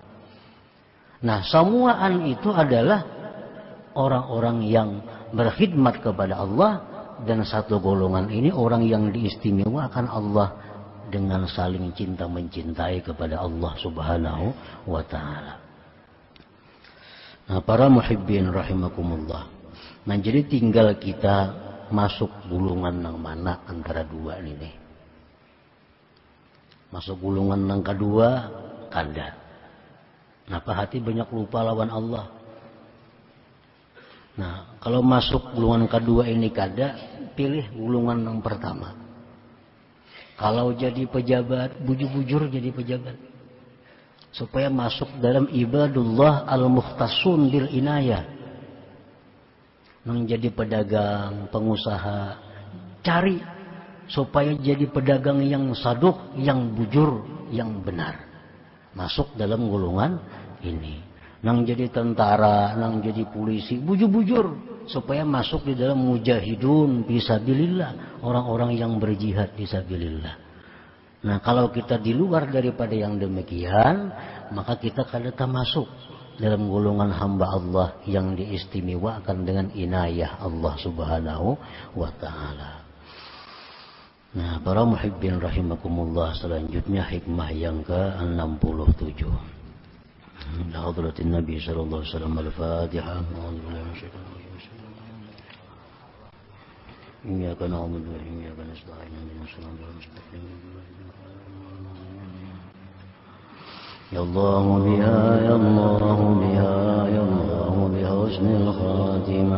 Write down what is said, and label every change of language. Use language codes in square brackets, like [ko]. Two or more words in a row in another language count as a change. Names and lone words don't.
[id] Nah, semuaan itu adalah orang-orang yang berkhidmat kepada Allah, dan satu golongan ini orang yang diistimewakan Allah dengan saling cinta mencintai kepada Allah [ar] سبحانه وتعالى. [id] Nah, para [ar] محبين رحمكم الله. [id] Nah, jadi tinggal kita masuk gulungan yang mana antara dua ini. [bjn] Masuk gulungan yang kedua kada. Napa hati banyak lupa lawan Allah. Nah, kalau masuk gulungan kedua ini kada, pilih gulungan yang pertama. Kalau jadi pejabat, bujur-bujur jadi pejabat. [id] Supaya masuk dalam [ar] عباد الله المختصون بالعناية. [id] Menjadi pedagang, pengusaha, cari supaya jadi pedagang yang saduk, yang bujur, yang benar. Masuk dalam gulungan ini. [bjn] Nang jadi tentara, nang jadi polisi, bujur-bujur supaya masuk di dalam [ar] مجاهدون في سبيل الله, [bjn] orang-orang yang berjihad fisabilillah. [id] Nah, kalau kita di luar daripada yang demikian, maka kita kada masuk dalam golongan hamba Allah yang diistimewakan dengan inayah Allah [ar] سبحانه وتعالى. [id] Nah, para [ar] محبين رحمكم الله, [id] selanjutnya hikmah yang ke-67. [ar] لحضرة النبي صلى الله عليه وسلم الفاتحة. إياك نعبد وإياك نستعين اهدنا الصراط المستقيم. يا الله بها يا الله بها يا الله بحسن الخاتمة.